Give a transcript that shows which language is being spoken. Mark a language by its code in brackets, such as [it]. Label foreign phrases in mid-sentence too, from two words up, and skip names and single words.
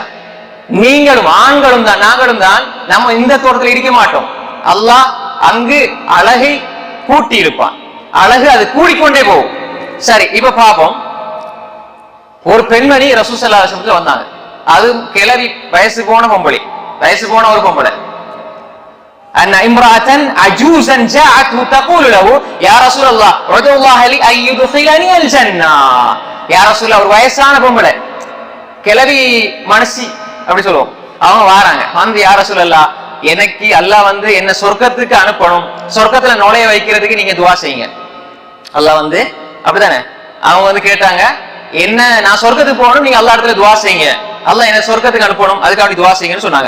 [ta] நீங்களும் ஆண்களும் தான் நாங்களும் தான் நம்ம இந்த தோற்றத்தில் இருக்க மாட்டோம். அல்லாஹ் அங்கு அழகை கூட்டி இருப்பான். அழகு அது கூடிக்கொண்டே போகும். சரி, இப்ப பாப்போம். ஒரு பெண்மணி ரசூல் [ar] صلى الله عليه وسلم [ta] வந்தாங்க. அது கிழவி, வயசு போன பொம்பளை, வயசு போன ஒரு பொம்பளை. [ar] أن امرأة عجوزا جاءته تقول له يا رسول الله ادعو الله لي أن يدخلني الجنة. يا رسول الله, [ta] ஒரு வயசான பொம்பளை, கிழவி மனசி அப்படி சொல்லுவோம். அவங்க வாராங்க, வந்து [ar] يا رسول الله, [ta] எனக்கு அல்லாஹ் வந்து என்ன சொர்க்கத்துக்கு அனுப்பணும், சொர்க்கத்துல நுழைய வைக்கிறதுக்கு நீங்க துவா செய்யுங்க. அல்லாஹ் வந்து அப்படித்தானே, அவங்க வந்து கேட்டாங்க, என்ன நான் சொர்க்கத்துக்கு போகணும், நீங்க அல்லாஹ் இடத்துல துவா செய்யுங்க, அல்லாஹ் என்ன சொர்க்கத்துக்கு அனுப்பணும், அதுக்காக துவா செய்யுங்கன்னு சொன்னாங்க.